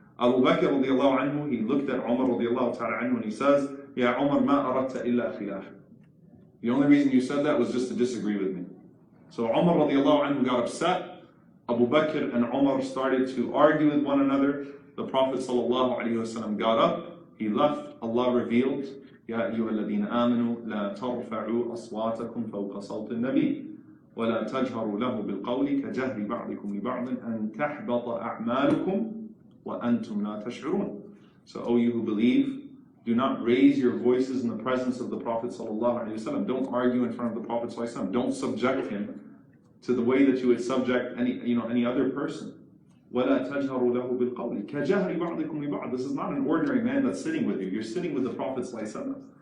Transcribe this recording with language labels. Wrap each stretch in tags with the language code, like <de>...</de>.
<en>Abu Bakr radiallahu anhu, he looked at Umar radiallahu ta'ala anhu and he says,</en> <ar>Ya Umar, ma aradta illa khilaf.</ar> <en>The only reason you said that was just to disagree with me. So Umar radiallahu anhu got upset. Abu Bakr and Umar started to argue with one another. The Prophet sallallahu alaihi wasallam got up, he left.</en> <ar>Allah revealed, يا أيها الذين آمنوا لا ترفعوا أصواتكم فوق صوت النبي ولا تجهروا له بالقول كجهر بعضكم لبعض أن تحبط أعمالكم وأنتم لا تشعرون.</ar> <en>So, O you who believe, do not raise your voices in the presence of the Prophet ﷺ. Don't argue in front of the Prophet ﷺ. Don't subject him to the way that you would subject any other person.</en> <ar>وَلَا تَجْهَرُوا لَهُ بِالْقَوْلِ كَجَهْرِ بَعْضِكُمْ لِبَعْضٍ.</ar> <en>This is not an ordinary man that's sitting with you. You're sitting with the Prophet ﷺ.</en>